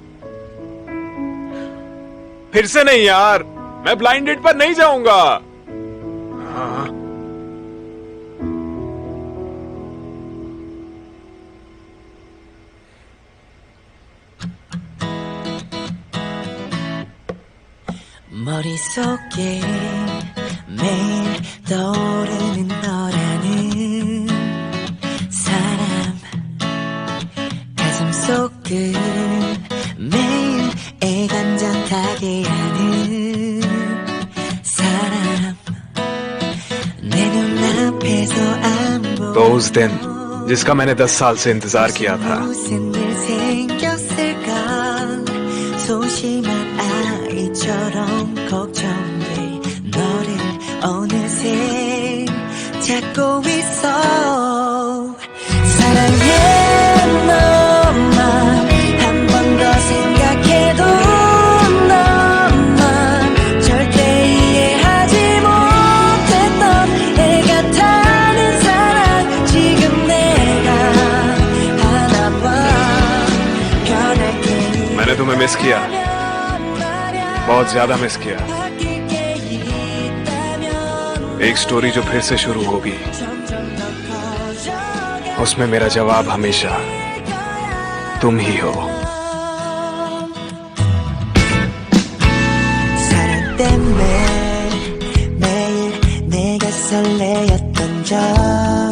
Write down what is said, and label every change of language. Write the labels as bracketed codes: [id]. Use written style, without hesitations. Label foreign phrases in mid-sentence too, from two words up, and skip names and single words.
[hi] फिर से नहीं यार, मैं [en] blind date [hi] पर नहीं जाऊंगा। हाँ। [ko] 머릿속에 매일 떠오르는 너라는 사람, 가슴속을 매일 애간장타게 하는 사람, 내 눈앞에서 안 보여 [hi] तो उस दिन जिसका मैंने 10 साल से इंतजार किया था, [ko] 무슨 일 생겼을까? 소심한 아이처럼 걱정돼 너를 어느새 찾고 있어. 사랑해 너만 한 번 더 생각해도 너만 절대 이해하지 못했던 애가 타는 사랑 지금 내가 하나봐 변할 테니 [hi] मैंने तुम्हें मिस किया, बहुत ज्यादा मिस किया। एक स्टोरी जो फिर से शुरू होगी, उसमें मेरा जवाब हमेशा तुम ही हो। [ko] 사랑 때문에 매일 내가 설레었던 적